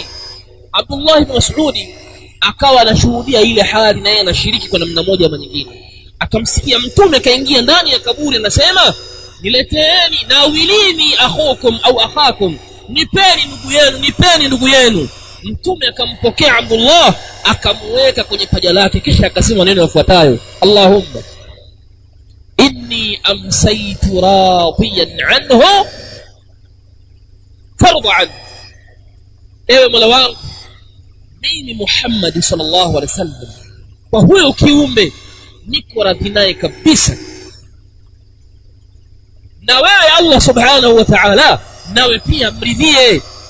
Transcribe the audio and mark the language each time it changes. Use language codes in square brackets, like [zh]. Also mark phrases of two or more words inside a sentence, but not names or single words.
[sw] Abdullah bin Mas'ud akawa anashuhudia ile hali, na yeye anashiriki kwa namna moja ama nyingine. Akamsikia Mtume kaingia ndani ya kaburi, anasema, nileteeni [ar] ناولني أخوكم أو أخاكم, [sw] nipeni ndugu yenu, nipeni ndugu yenu. Mtume akampokea Abdullah, akamweka kwenye paja lake, kisha akasema neno yafuatayo, [ar] اللهم إني أمسيت راضيا عنه فارض عن, [sw] ewe Mola wangu, mimi Muhammad [ar] صلى الله عليه وسلم, [sw] kwa huyo kiumbe niko radhi naye kabisa, na wewe Allah [ar] سبحانه وتعالى [sw] nawe pia mridhie.